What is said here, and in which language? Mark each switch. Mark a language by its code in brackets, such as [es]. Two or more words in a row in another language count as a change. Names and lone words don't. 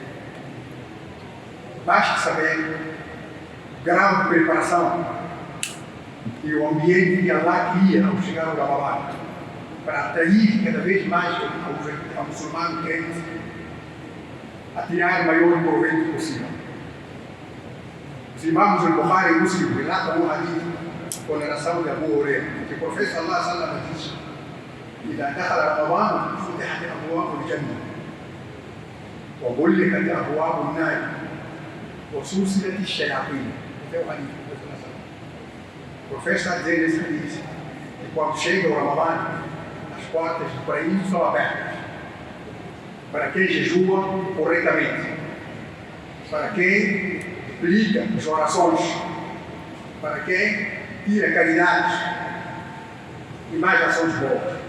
[pt] Basta saber o grau de preparação e o ambiente que Allah cria ao chegar ao Ramadã, para atrair cada vez mais ao muçulmano crente a tirar o maior proveito possível. Os irmãos do Bukhari e Muslim relatam um hadith com a narração de Abu Huraira, que o profeta Allah [ar] صلى الله عليه وسلم [pt] diz: [ar] إذا دخل رمضان فتحت أبواب الجنة وغلقت أبواب النار وسلسلت الشياطين. [pt] Até o hadith do profeta. O profeta está dizendo nesse hadith que quando chega o Ramadã, as portas do paraíso são abertas para quem jejua corretamente, para quem aplica as orações, para quem tira caridades e mais ações boas.